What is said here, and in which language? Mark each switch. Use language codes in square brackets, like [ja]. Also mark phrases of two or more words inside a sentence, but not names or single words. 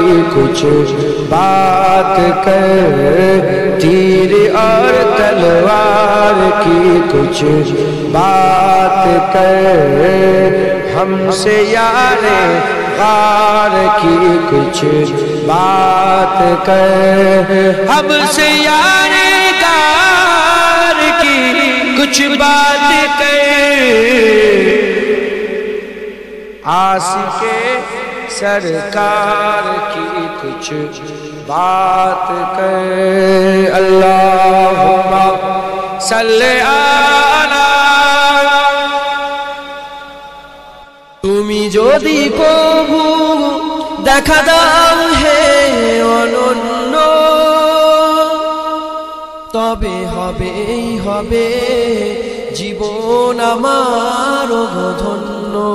[ur] کچھ بات کر، تیر اور تلوار کی کچھ بات کر، ہم سے یار غار کی کچھ بات کر، ہم سے یار غار کی کچھ بات کر، عاشق سرکار کی کچھ بات کر، [ar] اللہم صلی علی [bn] তুমি যদি প্রভু দেখা দাও হে অনন্য, তবে হবে জীবন আমার ধন্য।